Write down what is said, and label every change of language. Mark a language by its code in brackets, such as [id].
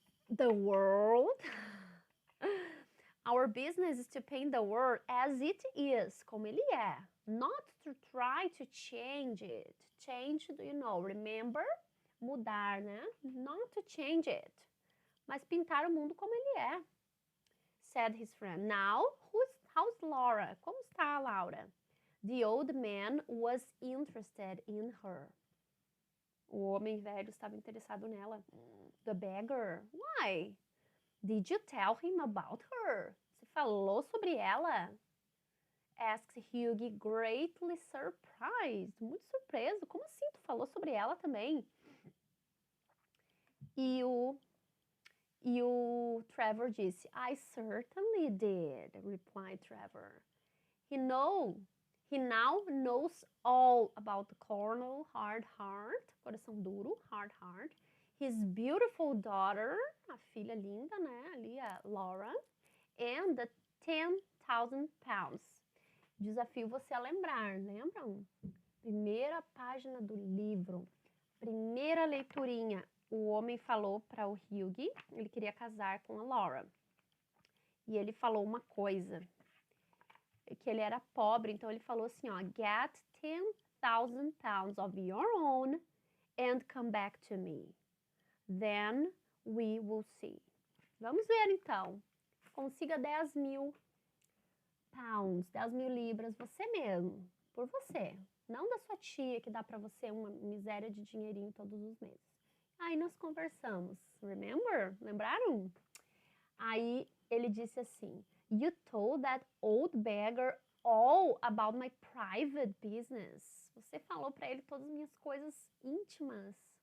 [en] The world? Our business is to paint the world as it is, [pt] como ele é. [en] Not to try to change it. Change, you know, remember? [pt] Mudar, né? [en] Not to change it. [pt] Mas pintar o mundo como ele é. [en] Said his friend. Now, how's Laura? [pt] Como está a Laura? [en] The old man was interested in her. [pt] O homem velho estava interessado nela. [en] The beggar. Why? Did you tell him about her? [pt] Você falou sobre ela? [en] Asked Hugh, greatly surprised. [pt] Muito surpreso. Como assim? Tu falou sobre ela também? E o Trevor disse, [en] I certainly did, replied Trevor. He now knows all about the Colonel Hard Heart, [pt] coração duro, [en] Hard Heart, his beautiful daughter, [pt] a filha linda, né, ali a Laura, [en] and the 10,000 pounds. [pt] Desafio você a lembrar, lembram? Primeira página do livro, primeira leiturinha. O homem falou para o Hugh, ele queria casar com a Laura. E ele falou uma coisa, que ele era pobre, então ele falou assim, ó, [en] get 10,000 pounds of your own and come back to me. Then we will see. [pt] Vamos ver então. Consiga 10.000 pounds, 10.000 libras, você mesmo, por você. Não da sua tia, que dá para você uma miséria de dinheirinho todos os meses. Aí nós conversamos, [en] remember? [pt] Lembraram? Aí ele disse assim, [en] you told that old beggar all about my private business. [pt] Você falou para ele todas as minhas coisas íntimas.